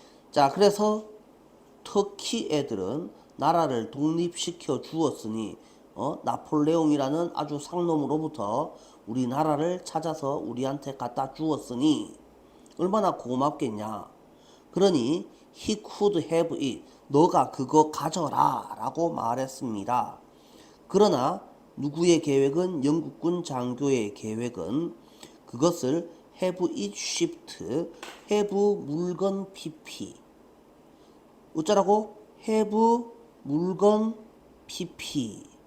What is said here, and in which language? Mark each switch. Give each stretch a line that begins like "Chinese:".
Korean: 자, 그래서 터키 애들은 나라를 독립시켜 주었으니 나폴레옹이라는 아주 상놈으로부터 우리나라를 찾아서 우리한테 갖다 주었으니 얼마나 고맙겠냐.
English: 그러니 he could have it.
Korean: 너가 그거 가져라 라고 말했습니다. 그러나 누구의 계획은 영국군 장교의 계획은 그것을
English: have it shipped, have
Korean: 물건 pp. 어쩌라고? have 물건 pp.